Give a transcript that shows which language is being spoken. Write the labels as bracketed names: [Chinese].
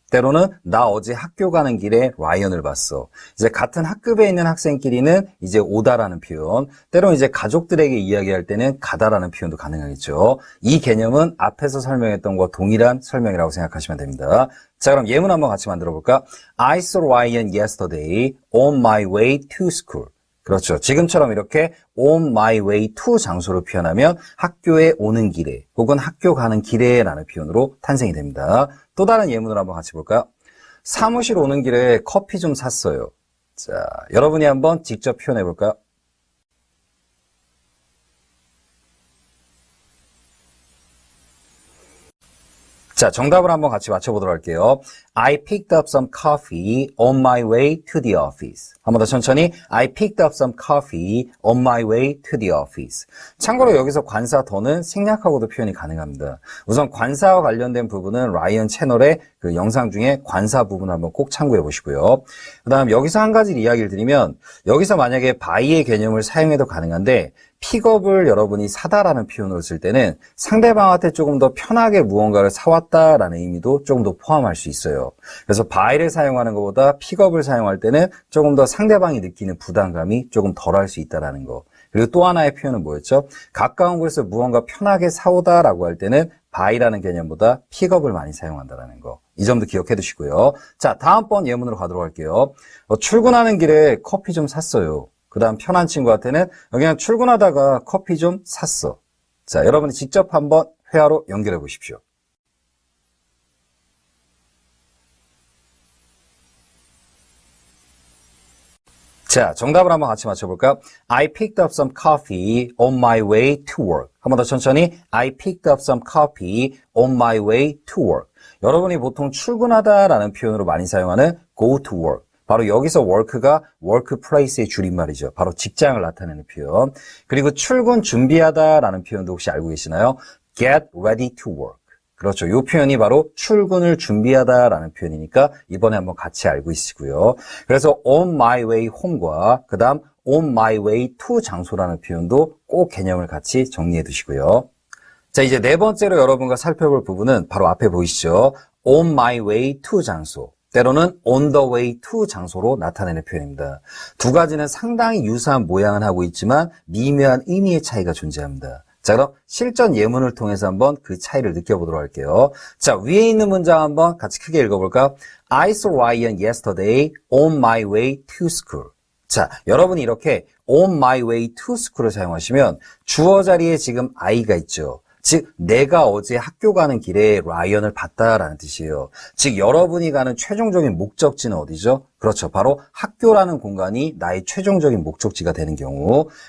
[Korean] 때로는 나 어제 학교 가는 길에 라이언을 봤어. 이제 같은 학급에 있는 학생끼리는 이제 오다라는 표현, 때로는 이제 가족들에게 이야기할 때는 가다라는 표현도 가능하겠죠. 이 개념은 앞에서 설명했던 것과 동일한 설명이라고 생각하시면 됩니다. 자, 그럼 예문 한번 같이 만들어 볼까? [English] I saw Ryan yesterday on my way to school. [Korean] 그렇죠. 지금처럼 이렇게 [English] on my way to [Korean] 장소로 표현하면 학교에 오는 길에 혹은 학교 가는 길에 라는 표현으로 탄생이 됩니다. 또 다른 예문을 한번 같이 볼까요? 사무실 오는 길에 커피 좀 샀어요. 자, 여러분이 한번 직접 표현해 볼까요? 자, 정답을 한번 같이 맞춰보도록 할게요. [English] I picked up some coffee on my way to the office. [Korean] 한 번 더 천천히. [English] I picked up some coffee on my way to the office. [Korean] 참고로 여기서 관사 더는 생략하고도 표현이 가능합니다. 우선 관사와 관련된 부분은 라이언 채널의 그 영상 중에 관사 부분 한번 꼭 참고해 보시고요. 그 다음 여기서 한 가지 이야기를 드리면 여기서 만약에 by의 개념을 사용해도 가능한데 픽업을 여러분이 사다라는 표현으로 쓸 때는 상대방한테 조금 더 편하게 무언가를 사왔다라는 의미도 조금 더 포함할 수 있어요. 그래서 by를 사용하는 것보다 픽업을 사용할 때는 조금 더 상대방이 느끼는 부담감이 조금 덜할 수 있다라는 거. 그리고 또 하나의 표현은 뭐였죠? 가까운 곳에서 무언가 편하게 사오다라고 할 때는 by라는 개념보다 픽업을 많이 사용한다라는 거. 이 점도 기억해 두시고요. 자, 다음번 예문으로 가도록 할게요. 출근하는 길에 커피 좀 샀어요. 그 다음 편한 친구한테는 그냥 출근하다가 커피 좀 샀어. 자, 여러분이 직접 한번 회화로 연결해 보십시오. 자, 정답을 한번 같이 맞춰볼까요? [English] I picked up some coffee on my way to work. [Korean] 한 번 더 천천히. [English] I picked up some coffee on my way to work. [Korean] 여러분이 보통 출근하다라는 표현으로 많이 사용하는 [English] go to work. [Korean] 바로 여기서 work가 workplace의 줄임말이죠. 바로 직장을 나타내는 표현. 그리고 출근 준비하다라는 표현도 혹시 알고 계시나요? [English] get ready to work. [Korean] 그렇죠. 이 표현이 바로 출근을 준비하다라는 표현이니까 이번에 한번 같이 알고 있으시고요. 그래서 [English] on my way home [Korean] 과 그 다음 [English] on my way to [Korean] 장소라는 표현도 꼭 개념을 같이 정리해 두시고요. 자, 이제 네 번째로 여러분과 살펴볼 부분은 바로 앞에 보이시죠? [English] on my way to 장소. [Korean] 때로는 [English] on the way to [Korean] 장소로 나타내는 표현입니다. 두 가지는 상당히 유사한 모양은 하고 있지만 미묘한 의미의 차이가 존재합니다. 자, 그럼 실전 예문을 통해서 한번 그 차이를 느껴보도록 할게요. 자, 위에 있는 문장 한번 같이 크게 읽어볼까? [English] I saw Ryan yesterday on my way to school. [Korean] 자, 여러분이 이렇게 [English] on my way to school [Korean] 을 사용하시면 주어 자리에 지금 I가 있죠. 즉, 내가 어제 학교 가는 길에 라이언을 봤다라는 뜻이에요. 즉, 여러분이 가는 최종적인 목적지는 어디죠? 그렇죠. 바로 학교라는 공간이 나의 최종적인 목적지가 되는 경우.